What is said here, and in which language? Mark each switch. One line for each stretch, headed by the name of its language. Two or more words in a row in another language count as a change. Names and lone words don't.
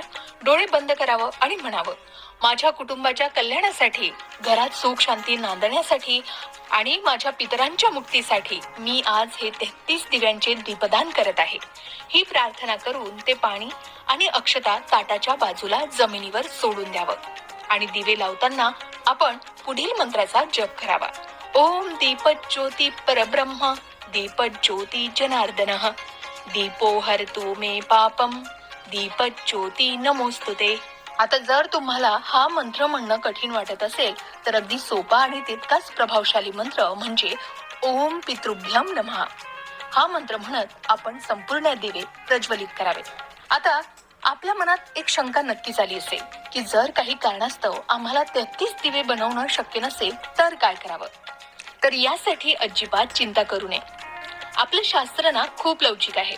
Marathi: डोळे बंद करावं आणि म्हणावं, माझ्या कुटुंबाच्या कल्याणासाठी, घरात सुख शांती नांदण्यासाठी आणि माझ्या पितरांच्या मुक्तीसाठी मी आज हे 33 दिव्यांचे दीपदान करत आहे. ही प्रार्थना करून ते पाणी आणि अक्षता ताटाच्या बाजूला जमिनीवर सोडून द्यावं. आणि दिवे लावताना आपण पुढील मंत्राचा जप करावा.
Sanskrit: ओम दीपज्योती परब्रह्म दीपज्योती जनार्दनः दीपो हरतु मे पापम दीपज्योती नमोस्तुते.
Marathi: आता जर तुम्हाला हा मंत्र म्हणणं कठीण वाटत असेल तर अगदी सोपा आणि तितकाच प्रभावशाली मंत्र म्हणजे
Sanskrit: ओम पितृभ्यम नमः.
Marathi: हा मंत्र म्हणत आपण संपूर्ण दिवे प्रज्वलित करावे. आता आपल्या मनात एक शंका नक्कीच आली असेल की जर काही कारणास्तव आम्हाला 33 दिवे बनवणं शक्य नसेल तर काय करावं. तर यासाठी अजिबात चिंता करू नये. आपलं शास्त्र ना खूप लवचिक आहे.